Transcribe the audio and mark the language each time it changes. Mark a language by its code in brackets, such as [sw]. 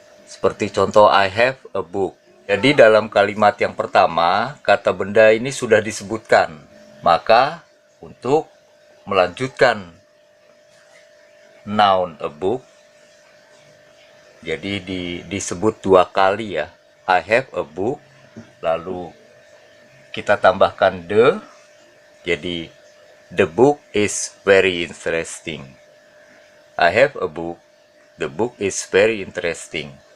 [id] Seperti contoh [en] I have a book. [id] Jadi dalam kalimat yang pertama, kata benda ini sudah disebutkan. Maka untuk melanjutkan noun a book, jadi disebut dua kali ya. [en] I have a book, [id] lalu kita tambahkan [en] the, jadi the book is very interesting. I have a book, the book is very interesting.